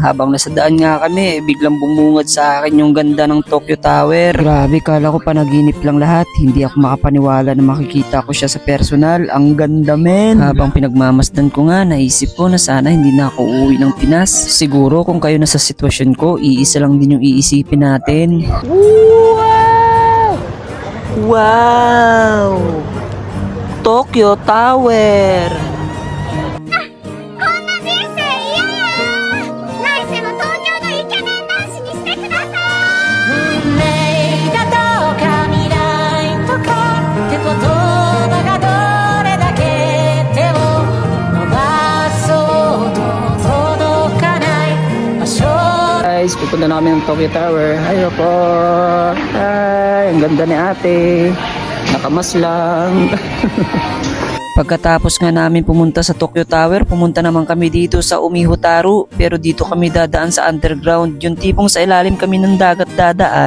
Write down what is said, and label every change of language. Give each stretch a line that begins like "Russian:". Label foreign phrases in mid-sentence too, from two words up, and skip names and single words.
Filipino: Habang nasa daan nga kami, biglang bumungad sa akin yung ganda ng Tokyo Tower. Grabe, kala ko panaginip lang lahat. Hindi ako makapaniwala na makikita ko siya sa personal. Ang ganda men. Habang pinagmamasdan ko nga, naisip ko na sana hindi na ako uuwi ng Pinas. Siguro kung kayo nasa sitwasyon ko, iisa lang din yung iisipin natin. Wow! Wow! Tokyo Tower!
Japanese: こんな人生嫌や来世の東京のイケメン男子にしてください運命だとか未来とかって言葉がどれだけ手を伸ばそうと届かない場所
Filipino: Guys, pupunta na kami ng Tokyo Tower. Ayo po! Ay, ang ganda ni ate. Nakamas lang. Pagkatapos nga namin pumunta sa Tokyo Tower, pumunta naman kami dito sa Umihutaru. Pero dito kami dadaan sa underground. Yung tipong sa ilalim kami ng dagat dadaan.